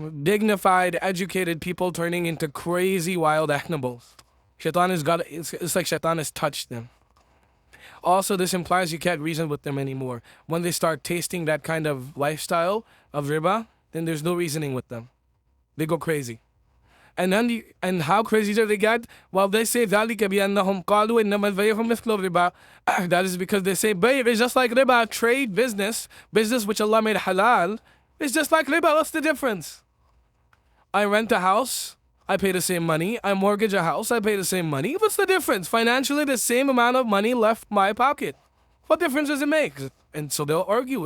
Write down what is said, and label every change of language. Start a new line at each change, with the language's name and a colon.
English: Dignified, educated people turning into crazy, wild animals. It's like shaitan has touched them. Also, this implies you can't reason with them anymore. When they start tasting that kind of lifestyle of riba, then there's no reasoning with them. They go crazy. And how crazy do they get? Well, they say
Arabic: ذَلِكَ بِأَنَّهُمْ قَالُوا إِنَّمَا الْبَيْعُ مِثْلُ الرِّبَا.
English: That is because they say bay' is just like riba, trade, business which Allah made halal, is just like riba. What's the difference? I rent a house, I pay the same money. I mortgage a house, I pay the same money. What's the difference? Financially, the same amount of money left my pocket. What difference does it make? And so they'll argue.